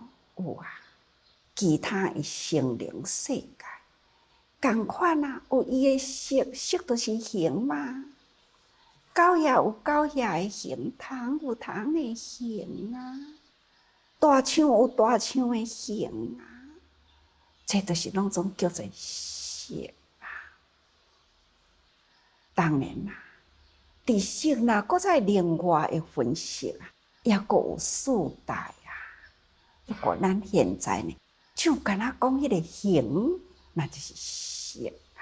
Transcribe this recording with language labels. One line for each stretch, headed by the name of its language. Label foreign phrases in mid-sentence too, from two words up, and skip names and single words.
Min Nan Chinese: 有啊，其他的生灵世界同款啊，有伊的色，色就是形嘛。狗也有狗遐的形，虫有虫的形啊。大象有大象的形啊，这都是拢总叫做色啊。当然啦，伫色啦，搁再另外的分析啊，也搁有四大啊。不过咱现在呢，就敢若讲迄个形，那就是色啊。